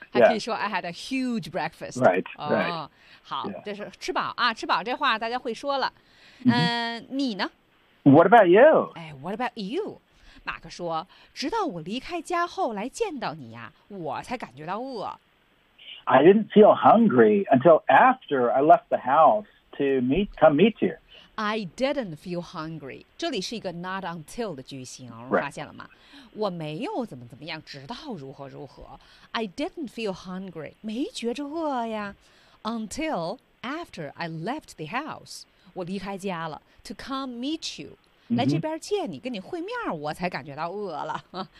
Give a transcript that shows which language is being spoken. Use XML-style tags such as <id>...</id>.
<zh>还可以说</zh> <en>I had a huge breakfast. Right, right.</en> <zh>好，就是吃饱啊，吃饱这话大家会说了。你呢</zh> <en>？What about you? What about you?</en> <zh>马克说，直到我离开家后来见到你呀，我才感觉到饿。</zh> <en>I didn't feel hungry until after I left the house to come meet you. I didn't feel hungry.</en> <zh>这里是一个 not until 的句型，发现了吗？</zh> <en>Right.</en> <zh>我没有怎么怎么样，直到如何如何。</zh> <en>I didn't feel hungry.</en> <zh>没觉着饿呀。</zh> <en>Until after I left the house.</en> <zh>我离开家了。</zh> <en>To come meet you.</en> <zh>来这边见你，跟你会面，我才感觉到饿了。</zh>